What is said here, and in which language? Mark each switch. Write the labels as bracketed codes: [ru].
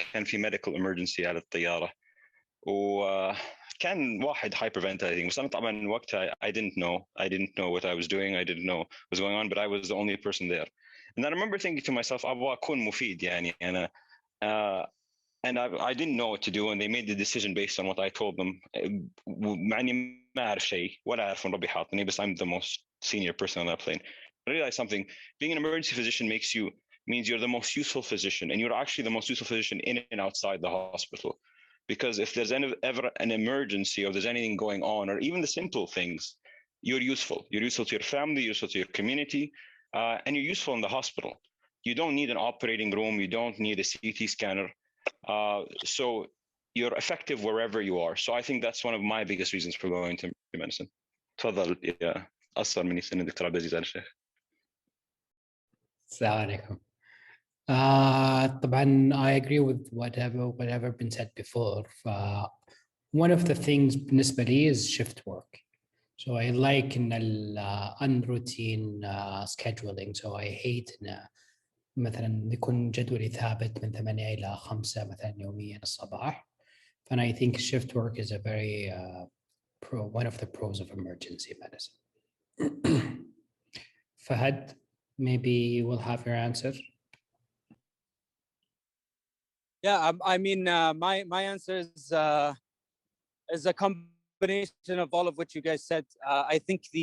[ar] كان في [en] medical emergency [ar] على الطيارة كان واحد hyperventilating بس أنا طبعا وقتها [en] I didn't know what I was doing. I didn't know what was going on, but I was the only person there. And I remember thinking to myself [ar] أبغى أكون مفيد يعني أنا [en] and I didn't know what to do, and they made the decision based on what I told them. [ar] مع إني ما أعرف شيء ولا أعرف من ربي حاطني بس [en] I'm the most senior person on that plane. I realized something. Being an emergency physician means you're the most useful physician, and you're actually the most useful physician in and outside the hospital. Because if there's ever an emergency or there's anything going on, or even the simple things, you're useful. You're useful to your family, you're useful to your community, and you're useful in the hospital. You don't need an operating room. You don't need a CT scanner. So you're effective wherever you are. So I think that's one of my biggest reasons for going to medicine. [ar] تفضل يا أصغر مني سن الدكتور عبدالعزيز الشيخ. السلام عليكم. [en] طبعا I agree with whatever been said before. One of the things [ar] بالنسبة لي [en] is shift work. So I like in unroutine scheduling. So I hate [ar] مثلا يكون جدولي ثابت من 8 إلى 5 مثلا يوميا الصباح. [en] And I think shift work is a very one of the pros of emergency medicine. Fahad, maybe we'll have your answer. Yeah, I mean, my answer is a combination of all of what you guys said. I think